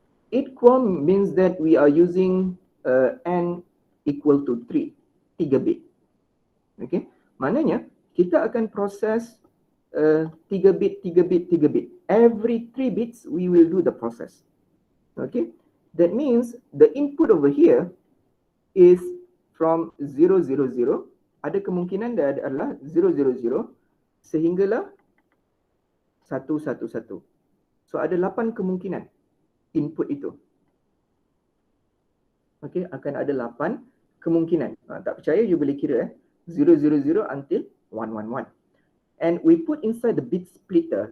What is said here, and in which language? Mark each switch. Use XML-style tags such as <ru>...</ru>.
<en>8 QAM means that we are using n equal to 3 bit. Okay.</en> <ms>Maknanya kita akan proses 3 bit.</ms> <en>Every 3 bits we will do the process. Okay. That means the input over here is from 000.</en> <ms>Ada kemungkinan dia adalah 000 sehinggalah 111. So ada 8 kemungkinan input itu. Okay, akan ada 8 kemungkinan. Tak percaya you boleh kira 000 until 111.</ms> <en>And we put inside the bit splitter.</en>